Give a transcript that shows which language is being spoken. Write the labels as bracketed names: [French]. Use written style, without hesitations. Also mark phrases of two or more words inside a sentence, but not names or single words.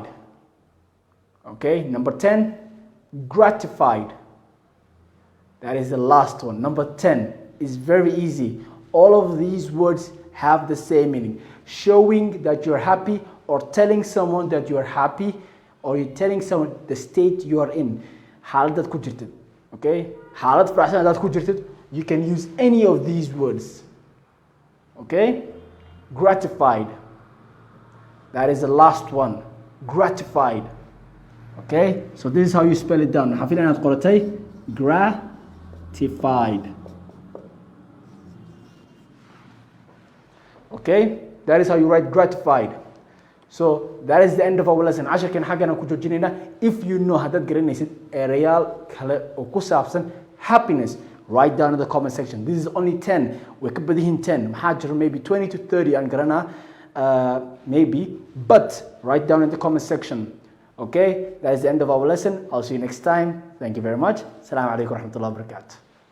[English] Okay, number 10, gratified. That is the last one. Number 10 is very easy. All of these words have the same meaning. Showing that you're happy, or telling someone that you're happy, or you're telling someone the state you are in. [Somali] Xaaladaad ku jirtid. Okay, xaalad faraxsan hadaad ku jirtid, [English] you can use any of these words. Okay, gratified. That is the last one. Gratified. Okay, so this is how you spell it down. [Somali] Xafil inaad qoratay gratified. [English] Okay, that is how you write gratified. So that is the end of our lesson. [Somali] Casharkan xaggan aan ku joojinayna. [English] If you know [Somali] haddaad garanaysid erayaal kale oo ku saabsan [English] happiness, write down in the comment section. This is only 10. [Somali] Way ka badan yihiin 10. Maxaa jira maybe 20 to 30 aan garanaa. [English] Maybe, but write down in the comment section. Okay, that is the end of our lesson. I'll see you next time. Thank you very much. [Arabic] السلام عليكم ورحمة الله وبركاته.